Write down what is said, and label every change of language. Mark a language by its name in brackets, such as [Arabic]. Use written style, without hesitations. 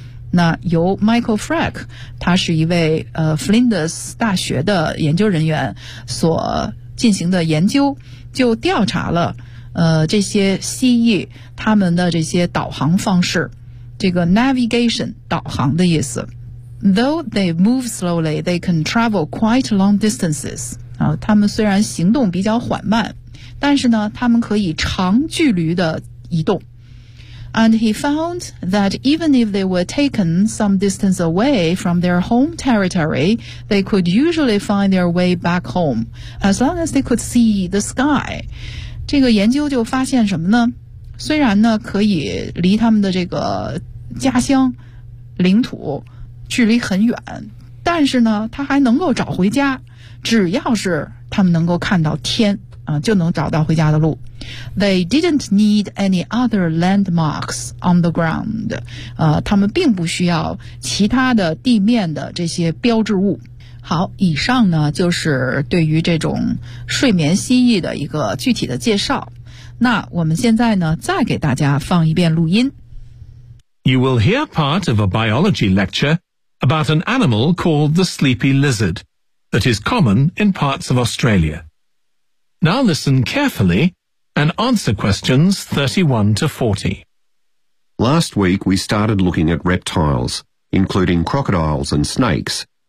[Chinese] 那由 Michael Frick， 他是一位Flinders 大学的研究人员所进行的研究，就调查了这些蜥蜴他们的这些导航方式，这个 navigation 导航的意思。 [English] Though they move slowly, they can travel quite long distances. [Chinese] 啊，他们虽然行动比较缓慢，但是呢，他们可以长距离的移动。 [English] And he found that even if they were taken some distance away from their home territory, they could usually find their way back home, as long as they could see the sky. [Chinese] 这个研究就发现什么呢？虽然呢，可以离他们的这个家乡、领土距离很远，但是呢，他还能够找回家，只要是他们能够看到天。就能找到回家的路。 [English] They didn't need any other landmarks on the ground. [Chinese] 他们并不需要其他的地面的这些标志物。好，以上呢就是对于这种睡眠蜥蜴的一个具体的介绍。那我们现在呢再给大家放一遍录音。 [English] You will hear part of a biology lecture about an animal called the sleepy lizard that is common in parts of Australia. Now listen carefully and answer questions 31 to 40. Last week we started looking at reptiles, including crocodiles and snakes.